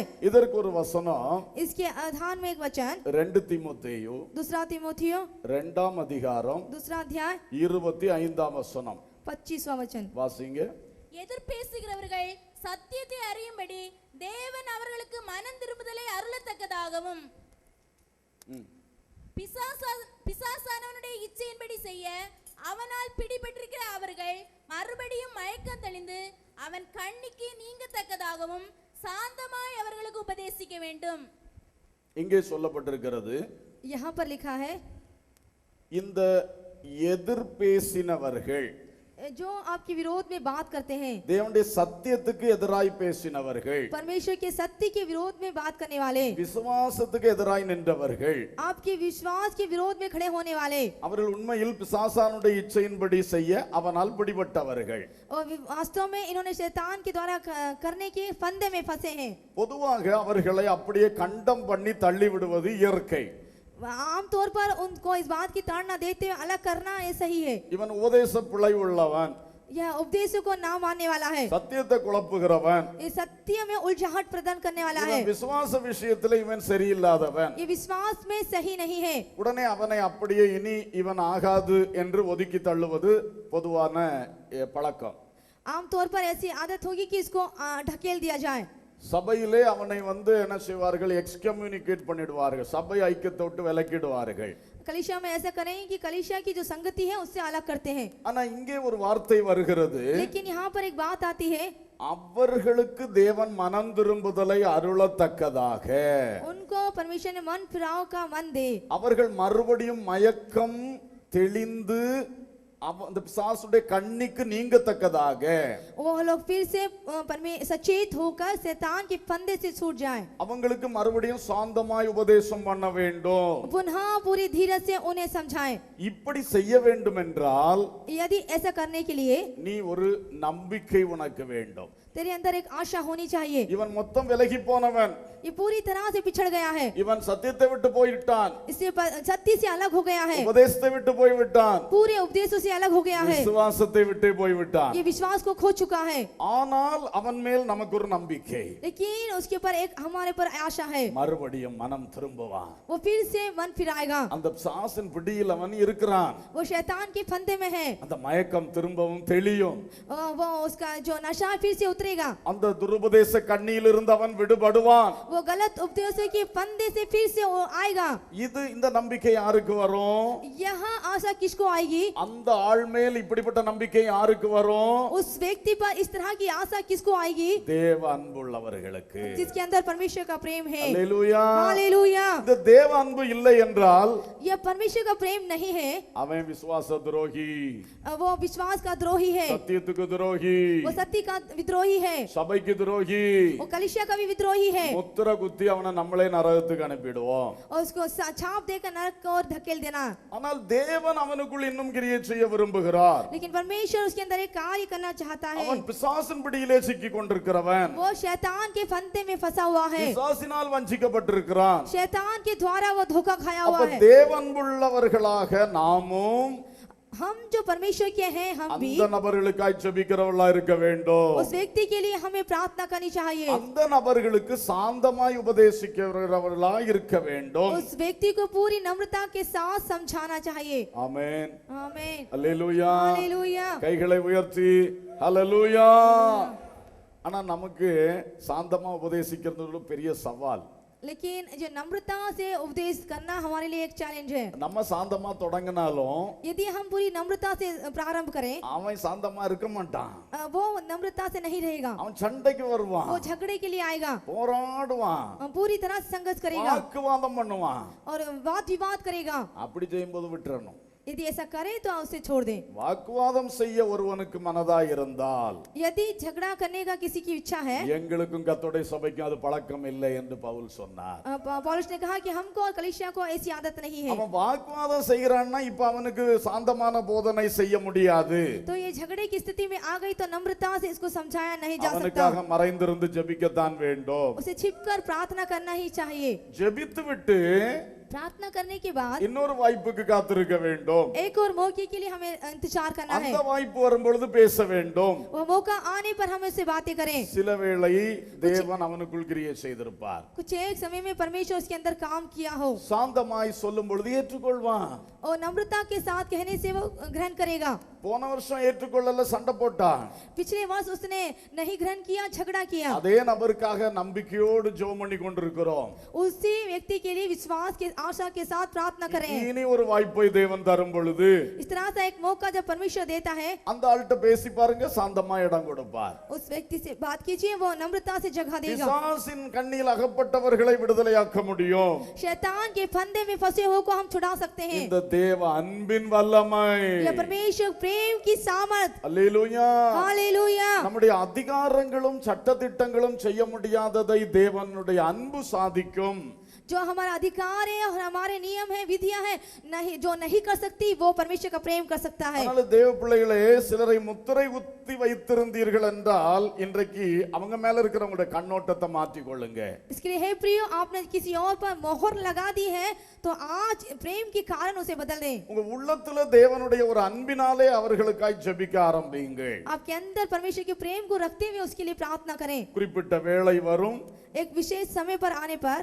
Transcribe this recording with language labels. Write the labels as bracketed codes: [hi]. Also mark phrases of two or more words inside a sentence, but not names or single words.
[ta] இதற்கு ஒரு வசனம் [hi] इसके आधार में एक वचन [ta] 2 தீமோத்தேயு [hi] दूसरा तीमुथियो [ta] 2ஆம் அதிகாரம் [hi] दूसरा अध्याय [ta] 25ஆம் வசனம் [hi] 25वां वचन, [ta] வாசிங்க. எதிர்பேசுகிறவர்கள் சத்தியத்தை அறியும்படி தேவன் அவர்களுக்கு மனம் திரும்புதலை அருளத்தக்கதாகவும் பிசாசானவனுடைய இச்சையின்படி செய்ய அவனால் பிடிபட்டிருக்கிற அவர்கள் மறுபடியும் மயக்கம் தெளிந்து அவன் கண்ணிக்கு நீங்கத்தக்கதாகவும் சாந்தமாய் அவர்களுக்கு உபதேசிக்க வேண்டும். இங்கே சொல்லப்பட்டிருக்கிறது, [hi] यहाँ पर लिखा है [ta] இந்த எதிர்பேசினவர்கள், [hi] जो आपके विरोध में बात करते हैं, [ta] தேவனுடைய சத்தியத்துக்கு எதிராய் பேசினவர்கள், [hi] परमेश्वर के सत्य के विरोध में बात करने वाले, [ta] விசுவாசத்துக்கு எதிராய் நின்றவர்கள், [hi] आपके विश्वास के विरोध में खड़े होने वाले, [ta] அவர்கள் உண்மையில் பிசாசானுடைய இச்சையின்படி செய்ய அவனால் பிடிபட்டவர்கள். [hi] और वास्तव में इन्होंने शैतान के द्वारा करने के फंदे में फंसे हैं। [ta] பொதுவாக அவர்களை அப்படியே கண்டம் பண்ணி தள்ளி விடுவது இயற்கை. [hi] आमतौर पर उनको इस बात की ताड़ना देते हुए अलग करना ये सही है। [ta] இவன் உபதேச பிழை உள்ளவன், [hi] यह उपदेशों को ना मानने वाला है, [ta] சத்தியத்தை குழப்புகிறவன், [hi] ये सत्य में उलझाहट प्रदान करने वाला है, [ta] இவன் விசுவாச விஷயத்துல இவன் சரியில்லாதவன். [hi] ये विश्वास में सही नहीं है। [ta] உடனே அவனை அப்படியே இனி இவன் ஆகாது என்று ஒதுக்கி தள்ளுவது பொதுவான பழக்கம். [hi] आमतौर पर ऐसी आदत होगी कि इसको ढकेल दिया जाए। [ta] சபையிலே அவனை என்ன செய்வார்கள், எக்ஸ்கம்யூனிகேட் பண்ணிடுவார்கள், சபை ஐக்கியத்தை விட்டு விலக்கிடுவார்கள். [hi] कलीसिया में ऐसा करें कि कलीसिया की जो संगति है उससे अलग करते हैं। [ta] ஆனா இங்கே ஒரு வார்த்தை வருகிறது, [hi] लेकिन यहाँ पर एक बात आती है, [ta] அவர்களுக்கு தேவன் மனம் திரும்புதலை அருளத்தக்கதாக, [hi] उनको परमेश्वर ने मन फिराव का मन दे, [ta] அவர்கள் மறுபடியும் மயக்கம் தெளிந்து அந்த பிசாசுடைய கண்ணிக்கு நீங்கத்தக்கதாக, [hi] वो लोग फिर से सचेत होकर शैतान के फंदे से छूट जाएं, [ta] அவங்களுக்கு மறுபடியும் சாந்தமாய் உபதேசம் பண்ண வேண்டும். [hi] पुनः पूरी धीरज से उन्हें समझाएं। [ta] இப்படி செய்ய வேண்டும் என்றால் [hi] यदि ऐसा करने के लिए [ta] நீ ஒரு நம்பிக்கை உனக்கு வேண்டும். [hi] तेरे अंदर एक आशा होनी चाहिए। [ta] இவன் மொத்தம் விலகி போனவன், [hi] ये पूरी तरह से पिछड़ गया है, [ta] இவன் சத்தியத்தை விட்டு போய்விட்டான், [hi] इससे सत्य से अलग हो गया है, [ta] உபதேசத்தை விட்டு போய்விட்டான், [hi] पूरे उपदेशों से अलग हो गया है, [ta] விசுவாசத்தை விட்டு போய்விட்டான். [hi] ये विश्वास को खो चुका है। [ta] ஆனால் அவன் மேல் நமக்கு ஒரு நம்பிக்கை, [hi] लेकिन उसके ऊपर एक हमारे पर आशा है, [ta] மறுபடியும் மனம் திரும்புவான். [hi] वो फिर से मन फिराएगा। [ta] அந்த பிசாசின் பிடியில் அவன் இருக்கிறான், [hi] वो शैतान के फंदे में है, [ta] அந்த மயக்கம் திரும்பவும் தெளியும், [hi] वो उसका जो नशा फिर से उतरेगा, [ta] அந்த துருபதேச கண்ணியில் இருந்து அவன் விடுபடுவான். [hi] वो गलत उपदेशों के फंदे से फिर से वो आएगा। [ta] இது இந்த நம்பிக்கை யாருக்கு வரும்? [hi] यहाँ आशा किसको आएगी? [ta] அந்த ஆள் மேல் இப்படிப்பட்ட நம்பிக்கை யாருக்கு வரும்? [hi] उस व्यक्ति पर इस तरह की आशा किसको आएगी? [ta] தேவ அன்புள்ளவர்களுக்கு. [hi] जिसके अंदर परमेश्वर का प्रेम है। [ta] அல்லேலூயா. [hi] हालेलुया। [ta] இந்த தேவ அன்பு இல்லை என்றால் [hi] यह परमेश्वर का प्रेम नहीं है, [ta] அவன் விசுவாச துரோகி, [hi] वो विश्वास का द्रोही है, [ta] சத்தியத்துக்கு துரோகி, [hi] वो सत्य का विद्रोही है, [ta] சபைக்கு துரோகி. [hi] वो कलीसिया का भी विद्रोही है, [ta] முத்திர குத்தி அவனை நம்மளே நரகத்துக்கு அனுப்பிடுவோம். [hi] और उसको छाप देकर नरक की ओर धकेल देना। [ta] ஆனால் தேவன் அவனுக்குள் இன்னும் கிரியை செய்ய விரும்புகிறார். [hi] लेकिन परमेश्वर उसके अंदर एक कार्य करना चाहता है। [ta] அவன் பிசாசின் பிடியிலே சிக்கி கொண்டிருக்கிறவன், [hi] वो शैतान के फंदे में फंसा हुआ है, [ta] பிசாசினால் வஞ்சிக்கப்பட்டிருக்கிறான். [hi] शैतान के द्वारा वो धोखा खाया हुआ [ta] அப்ப [hi] है। [ta] தேவன்புள்ளவர்களாக நாமும் [hi] हम जो परमेश्वर के हैं, हम भी [ta] அந்த நபர்களுக்காய் ஜெபிக்கிறவர்களா இருக்க வேண்டும். [hi] उस व्यक्ति के लिए हमें प्रार्थना करनी चाहिए, [ta] அந்த நபர்களுக்கு சாந்தமாய் உபதேசிக்கிறவர்களா இருக்க வேண்டும். [hi] उस व्यक्ति को पूरी नम्रता के साथ समझाना चाहिए। [ta] ஆமென். [hi] आमीन। [ta] அல்லேலூயா. [hi] हालेलुया। [ta] கைகளை உயர்த்தி ஹalleluya. ஆனா நமக்கு சாந்தமா உபதேசிக்கிறது ஒரு பெரிய சவால். [hi] लेकिन जो नम्रता से उपदेश करना हमारे लिए एक चैलेंज है। [ta] நம்ம சாந்தமா தொடங்கினாலும் [hi] यदि हम पूरी नम्रता से प्रारंभ करें, [ta] அவன் சாந்தமா இருக்க மாட்டான். [hi] वो नम्रता से नहीं रहेगा, [ta] அவன் சண்டைக்கு வருவான், [hi] वो झगड़े के लिए आएगा, [ta] போராடுவான், [hi] पूरी तरह से संघर्ष करेगा [ta] வாக்குவாதம் பண்ணுவான். [hi] और वाद विवाद करेगा। [ta] அப்படி செய்யும்போது விட்டுறணும். [hi] यदि ऐसा करे तो उसे छोड़ दें। [ta] வாக்குவாதம் செய்ய ஒருவனுக்கு மனதாய் இருந்தால் [hi] यदि झगड़ा करने का किसी की इच्छा है, [ta] எங்களுக்கும் கர்த்தருடைய சபைக்கும் அது பழக்கம் இல்லை என்று பவுல் சொன்னார். [hi] पौलुस ने कहा कि हमको और कलीसिया को ऐसी आदत नहीं है। [ta] அவன் வாக்குவாதம் செய்கிறான்னா இப்ப அவனுக்கு சாந்தமான போதனை செய்ய முடியாது. [hi] तो ये झगड़े की स्थिति में आ गई तो नम्रता से इसको समझाया नहीं जा सकता। [ta] அவனுக்காக மறைந்திருந்து ஜெபிக்கத்தான் வேண்டும். [hi] उसे छिपकर प्रार्थना करना ही चाहिए। [ta] ஜெபித்து விட்டு [hi] प्रार्थना करने के बाद [ta] இன்னொரு வாய்ப்புக்கு காத்திருக்க வேண்டும். [hi] एक और मौके के लिए हमें इंतजार करना है। [ta] அந்த வாய்ப்பு வரும்பொழுது பேச வேண்டும். [hi] वो मौका आने पर हम उससे बातें करें। [ta] சில வேளை தேவன் அவனுக்குள் கிரியை செய்திருப்பார். [hi] कुछ एक समय में परमेश्वर उसके अंदर काम किया हो [ta] சாந்தமாய் சொல்லும் பொழுது ஏற்றுக்கொள்வான். [hi] और नम्रता के साथ कहने से वो ग्रहण करेगा। [ta] போன வருஷம் ஏற்றுக்கொள்ளல, சண்டை போட்டான். [hi] पिछले वर्ष उसने नहीं ग्रहण किया, झगड़ा किया। [ta] அதே நபருக்காக நம்பிக்கையோடு ஜெபம் பண்ணி கொண்டிருக்கிறோம். [hi] उसी व्यक्ति के लिए विश्वास के आशा के साथ प्रार्थना करें। [ta] இனி ஒரு வாய்ப்பை தேவன் தரும் பொழுது [hi] इस तरह से एक मौका जब परमेश्वर देता है, [ta] அந்த ஆள்கிட்ட பேசி பாருங்க, சாந்தமா இடம் கொடுப்பார். [hi] उस व्यक्ति से बात कीजिए, वो नम्रता से जगह देगा। [ta] பிசாசின் கண்ணியில் அகப்பட்டவர்களை விடுதலையாக்க முடியும். [hi] शैतान के फंदे में फंसे हुए को हम छुड़ा सकते हैं। [ta] இந்த தேவ அன்பின் வல்லமை. [hi] यह परमेश्वर प्रेम की सामर्थ। [ta] அல்லேலூயா. [hi] हालेलुया। [ta] நம்முடைய அதிகாரங்களும் சட்டதிட்டங்களும் செய்ய முடியாததை தேவனுடைய அன்பு சாதிக்கும். [hi] जो हमारा अधिकार है और हमारे नियम है, विधियां है, नहीं जो नहीं कर सकती वो परमेश्वर का प्रेम कर सकता है। [ta] அதனால தேவ பிள்ளைகளே, சிலரை முத்திரை குத்தி வைத்திருந்தீர்கள் என்றால் இன்றைக்கு அவங்க மேல இருக்கிறவங்களுடைய கண்ணோட்டத்தை மாற்றி கொள்ளுங்க. [hi] इसके लिए हे प्रियो, आपने किसी और पर मोहर लगा दी है तो आज प्रेम के कारण उसे बदल दें। [ta] உங்க உள்ளத்துல தேவனுடைய ஒரு அன்பினாலே அவர்களுக்காய் ஜெபிக்க ஆரம்பியுங்கள். [hi] आपके अंदर परमेश्वर के प्रेम को रखते हुए उसके लिए प्रार्थना करें। [ta] குறிப்பிட்ட வேளை வரும், [hi] एक विशेष समय पर आने पर